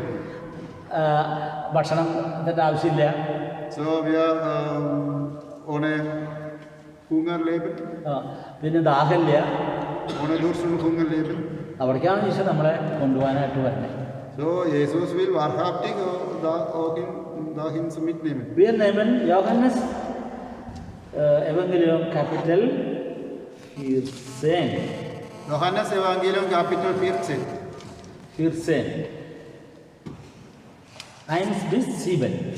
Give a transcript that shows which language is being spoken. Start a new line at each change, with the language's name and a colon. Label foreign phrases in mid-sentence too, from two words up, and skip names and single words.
Malayalam: ഭക്ഷണത്തിൻ്റെ ആവശ്യമില്ല.
German: So wir ohne Hunger leben.
Malayalam: പിന്നെ ദാഹമില്ല.
German: Ohne Durst und Hunger leben.
Malayalam: അവിടേക്കാണ് ഈശോ നമ്മളെ കൊണ്ടുപോകാനായിട്ട് വരുന്നത്.
German: So Jesus will wahrhaftig dahin mitnehmen. Wir nehmen Johannes Evangelium Kapitel 14. Johannes Evangelium Kapitel 14. 1 bis 7.